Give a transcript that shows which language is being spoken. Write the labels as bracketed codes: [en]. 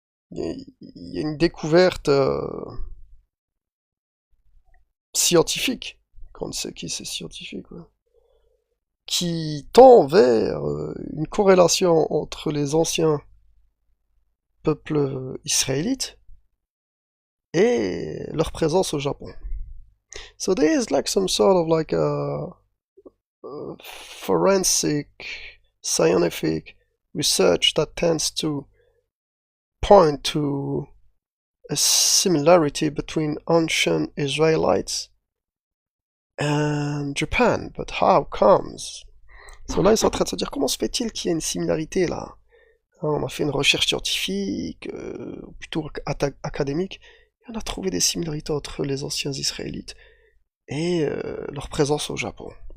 [fr] Il y a une découverte scientifique. Konski, c'est scientifique, ouais. Qui tend vers une corrélation entre les anciens peuples israélites et leur présence au Japon. [en] So there is like some sort of like a forensic, scientific research that tends to point to a similarity between ancient Israelites and Japan. But how comes? [fr] So là, ils sont en train de se dire, comment se fait-il qu'il y ait une similarité là? On a fait une recherche scientifique, plutôt académique, et on a trouvé des similarités entre les anciens Israélites et leur présence au Japon.